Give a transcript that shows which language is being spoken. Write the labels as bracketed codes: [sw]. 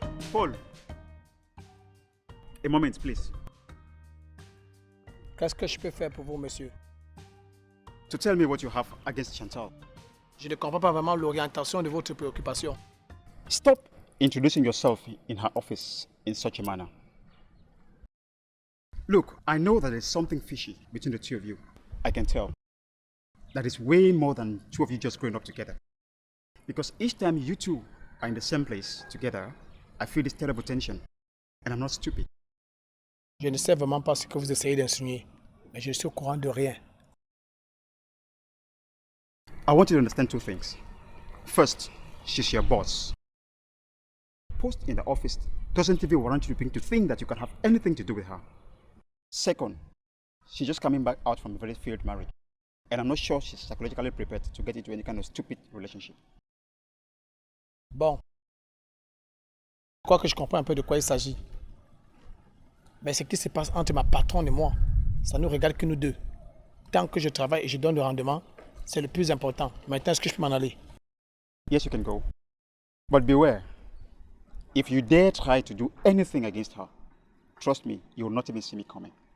[en] Paul. A moment, please. [fr] Qu'est-ce que je peux faire pour vous, monsieur? [en] To tell me what you have against Chantal. [fr] Je ne comprends pas vraiment l'orientation de votre préoccupation. [en] Stop introducing yourself in her office in such a manner. Look, I know that there's something fishy between the two of you. I can tell. That is way more than two of you just growing up together. Because each time you two are in the same place together, I feel this terrible tension. And I'm not stupid. [fr] Je ne sais vraiment pas ce que vous essayez d'insinuer, mais je suis au courant de rien. [en] I want you to understand two things. First, she's your boss. Post in the office doesn't even warrant you to think that you can have anything to do with her. Second, she's just coming back out from a very failed marriage. And I'm not sure she's psychologically prepared to get into any kind of stupid relationship. [fr] Bon. Je crois que je comprends un peu de quoi il s'agit. Mais ce qui se passe entre ma patronne et moi, ça ne nous regarde que nous deux. Tant que je travaille et je donne le rendement, c'est le plus important. Maintenant, est-ce que je peux m'en aller? [en] Yes, you can go. But beware. If you dare try to do anything against her, trust me, you will not even see me coming.